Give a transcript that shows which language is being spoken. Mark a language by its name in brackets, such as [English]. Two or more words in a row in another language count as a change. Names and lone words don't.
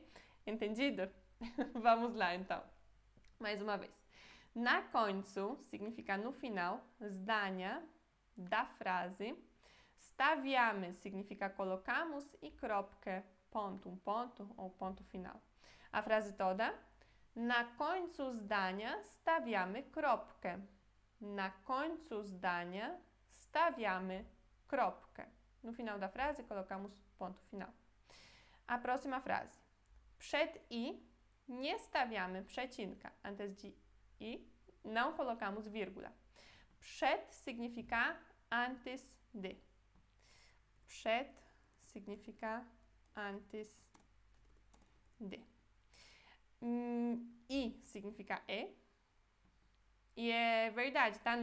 [Portuguese] Entendido? Vamos lá, então. Mais uma vez. [Polish] Na końcu [Portuguese] significa no final, zdania, da frase. Stawiamy significa colocamos e kropkę, ponto, ponto ou ponto final. A frase toda. [Polish] Na końcu zdania stawiamy kropkę. Na końcu zdania stawiamy kropkę. [Portuguese] No final da frase colocamos ponto final. A próxima frase. [Polish] Przed i nie stawiamy przecinka. [Portuguese] Antes de i não colocamos vírgula. Przed significa antes de. Przed significa antes de. I significa e. E é verdade, tá?